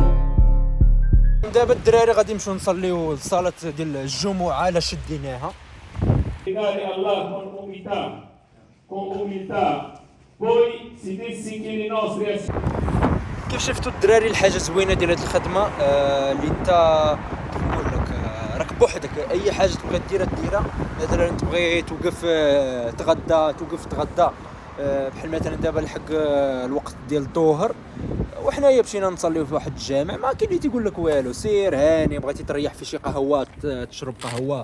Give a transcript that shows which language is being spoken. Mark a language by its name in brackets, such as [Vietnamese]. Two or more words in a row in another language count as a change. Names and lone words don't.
[Arabic] دابا الدراري غادي نمشيو نصليو الصلاه ديال الجمعه الا شديناها. [Italian] Pregare Allah con umiltà, poi si dissi che i nostri [Arabic] كيف شفتوا الدراري الحاجه زوينه ديال هذه الخدمه اللي انت نقول لك راك بوحدك اي حاجه تبغي ديرها مثلا تبغي توقف تغدى بحال مثلا دابا الحق الوقت ديال الظهر وحنايا مشينا نصليو في واحد الجامع ما كاين اللي تيقول لك والو سير هاني بغيتي تريح في شي قهوه تشرب قهوه.